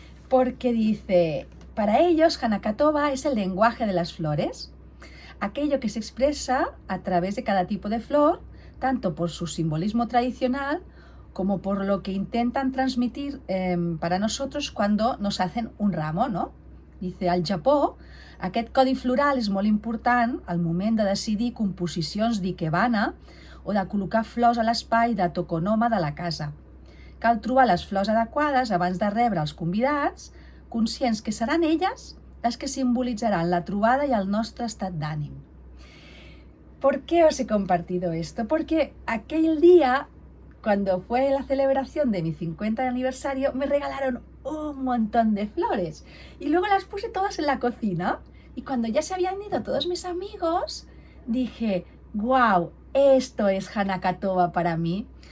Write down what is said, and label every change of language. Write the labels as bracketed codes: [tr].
[es] Porque dice, para ellos, Hanaka Toba es el lenguaje de las flores, aquello que se expresa a través de cada tipo de flor, tanto por su simbolismo tradicional, como por lo que intentan transmitir para nosotros cuando nos hacen un ramo, no? [ca] Dice, al Japó, aquest codi floral és molt important al moment de decidir composicions d'ikebana o de col·locar flors a l'espai de tokonoma de la casa. Cal trobar les flors adequades abans de rebre els convidats, conscients que seran elles les que simbolitzaran la trobada y el nostre estat d'ànim. [es] ¿Por qué os he compartido esto? Porque aquel día, cuando fue la celebración de mi 50 aniversario, me regalaron un montón de flores y luego las puse todas en la cocina, y cuando ya se habían ido todos mis amigos, dije, wow, esto es Hanaka Toba para mí,